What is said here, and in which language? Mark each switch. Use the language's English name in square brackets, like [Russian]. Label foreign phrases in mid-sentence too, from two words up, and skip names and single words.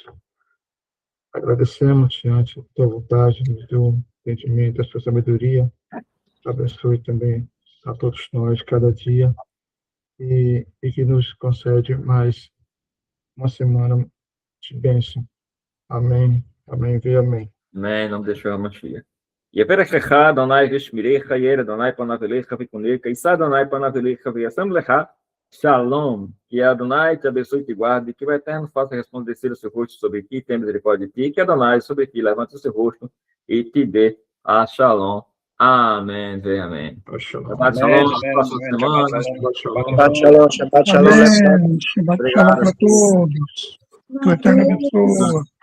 [Portuguese] Agradecemos diante da tua vontade, do teu entendimento, da sua sabedoria. Abençoe também a todos nós cada dia e que nos concede mais uma semana de bênção. Amém, amém, vê amém. Amém, em nome de Yeshua Mashiach. [Hebrew] יברך לך, אדוני ושמירך, יאר אדוני פניו אליך וקונך, יישא אדוני פניו אליך וישם לך Shalom, [Portuguese] que Adonai te abençoe e te guarde, que o Eterno faça resplandecer o seu rosto sobre ti, tenha misericórdia de ti, que Adonai sobre ti levante o seu rosto e te dê a Shalom. Amém, vem, amém. [Hebrew] שבת שלום, [Portuguese] próxima semana. [Hebrew] שבת שלום, שבת שלום. [Portuguese] Amém. [Hebrew] שבת שלום [Portuguese] para todos. Que o Eterno abençoe.